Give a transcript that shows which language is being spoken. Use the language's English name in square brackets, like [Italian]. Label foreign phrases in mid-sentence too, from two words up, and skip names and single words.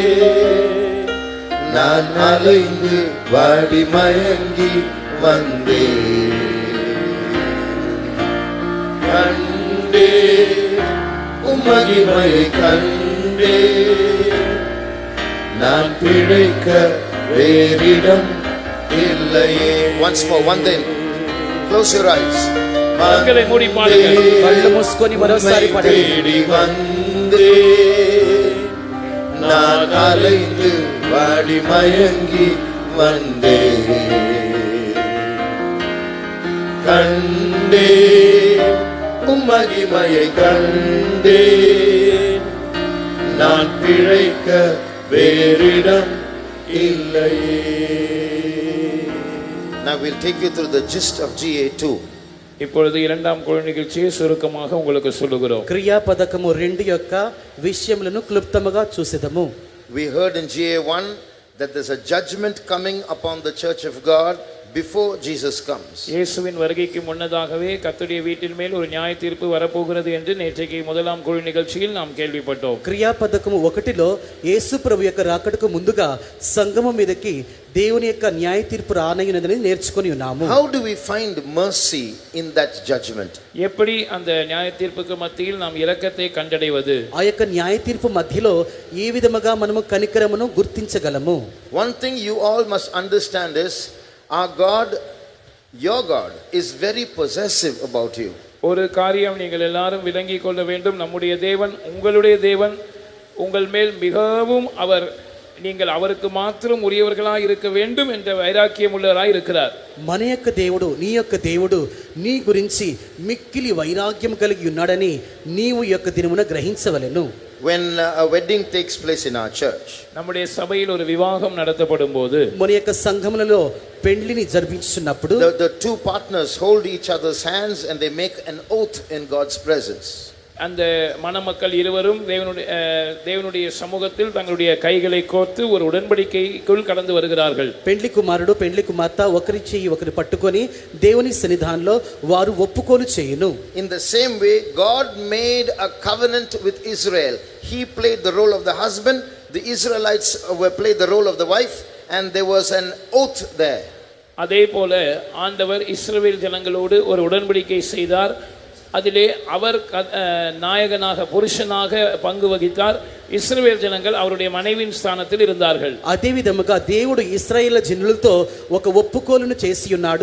[Tamil] நான் அலைந்து வாடி மயங்கி வந்தே. கண்டே உம் மகிமையை கண்டே. நான் பிழைக்க வேறிடம் இல்லையே. [English] Once more, வந்தேன். Close your eyes. [Tamil] கண்களை மூடி பாடுங்க. [Telugu] కళ్ళు మూసుకొని మరోసారి పాడండి. [Tamil] தேடி வந்தே. நான் அலைந்து பாடி மயங்கி வந்தே கண்டே மகிமையை கண்டே நான் பிழைக்க வேறிடம் இல்லையே. [English] Now we'll take you through the gist of GA2. [Tamil] இப்பொழுது இரண்டாம் குழு நிகழ்ச்சியை சுருக்கமாக உங்களுக்கு சொல்லுகிறோம். [Telugu] క్రియాపదకము 2 యొక్క విషయములను క్లుప్తముగా చూసెదము. [English] We heard in GA1 that there's a judgment coming upon the church of God before Jesus comes. [Tamil] இயேசுவின் வருகைக்கு முன்னதாகவே கர்த்தருடைய வீட்டின் மேல் ஒரு நியாய தீர்ப்பு வரப்போகிறது என்று நேற்றைக்கு முதலாம் குழு நிகழ்ச்சியில் நாம் கேள்விப்பட்டோம். [Telugu] క్రియాపదకము 1లో యేసు ప్రభు యొక్క రాకడకు ముందుగా సంగమం మీదకి దేవుని యొక్క న్యాయ తీర్పు రానయ్యున్నదని నేర్చుకొని ఉన్నాము. [English] How do we find mercy in that judgment? [Tamil] எப்படி அந்த நியாய தீர்ப்புக்கு மத்தியில் நாம் இரக்கத்தை கண்டடைவது? [Telugu] ఆ యొక్క న్యాయ తీర్పు మధ్యలో ఏ విధముగా మనము కనికరమును గుర్తించగలము? [English] One thing you all must understand is our God, your God, is very possessive about you. [Tamil] ஒரு காரியம் நீங்கள் எல்லாரும் விளங்கிக் கொள்ள வேண்டும். நம்முடைய தேவன், உங்களுடைய தேவன், உங்கள் மேல் மிகவும் அவர் நீங்கள் அவருக்கு மாத்திரம் உரியவர்களாய் இருக்க வேண்டும் என்ற வைராக்கியம் உள்ளவராய் இருக்கிறார். [Telugu] మన యొక్క దేవుడు, నీ యొక్క దేవుడు నీ గురించి మిక్కిలి వైరాగ్యం కలిగి ఉన్నాడని నీవు ఈ యొక్క దినమున గ్రహించవలెను. [English] When a wedding takes place in our church, [Tamil] நம்முடைய சபையில் ஒரு விவாகம் நடத்தப்படும் போது [Telugu] మన యొక్క సంఘములలో పెండ్లిని జరిపించున్నప్పుడు [English] the two partners hold each other's hands and they make an oath in God's presence. [Tamil] அந்த மணமக்கள் இருவரும் தேவனுடைய சமூகத்தில் தங்களுடைய கைகளை கோர்த்து ஒரு உடன்படிக்கைக்குள் கடந்து வருகிறார்கள். [Telugu] పెండ్లి కుమారుడు పెండ్లి కుమార్తె ఒకరి చెయ్యి ఒకరి పట్టుకొని దేవుని సన్నిధానంలో వారు ఒప్పుకోలు చేయును. [English] In the same way, God made a covenant with Israel. He played the role of the husband, the Israelites played the role of the wife, and there was an oath there. [Tamil] அதே போல ஆண்டவர் இஸ்ரவேல் ஜனங்களோடு ஒரு உடன்படிக்கை செய்தார். அதிலே அவர் நாயகனாக புருஷனாக பங்கு வகித்தார். இஸ்ரவேல் ஜனங்கள் அவருடைய மனைவியின் ஸ்தானத்தில் இருந்தார்கள். [Telugu] అదే విధముగా దేవుడు ఇశ్రాయేలు జనులతో ఒక ఒప్పుకోలును చేసి ఉన్నాడు.